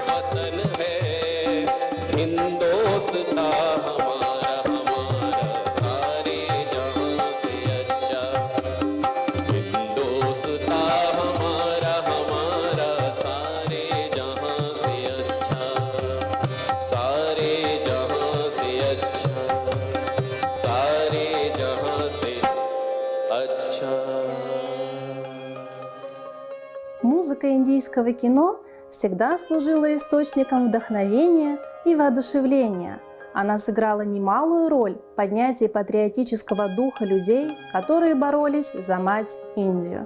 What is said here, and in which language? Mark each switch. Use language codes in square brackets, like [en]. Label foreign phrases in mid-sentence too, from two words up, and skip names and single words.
[hi] वतन है हिंदोस्तां हमारा हमारा सारे जहां से अच्छा हिंदोस्तां हमारा हमारा सारे जहां से अच्छा सारे जहां से अच्छा सारे जहां से अच्छा. [ru] Музыка индийского кино всегда служила источником вдохновения и воодушевления. Она сыграла немалую роль в поднятии патриотического духа людей, которые боролись за мать Индию.